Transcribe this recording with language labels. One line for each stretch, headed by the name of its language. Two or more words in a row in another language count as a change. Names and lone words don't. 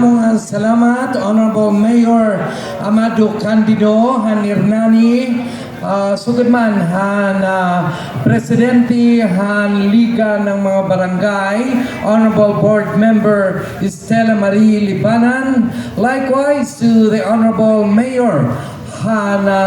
Waray: nga salamat, Honorable Mayor Amado Candido Hanirnani, sugod man han Presidente han Liga ng mga Barangay, Honorable Board Member Estela Marie Lipanan,
English: likewise to the Honorable Mayor
Waray: han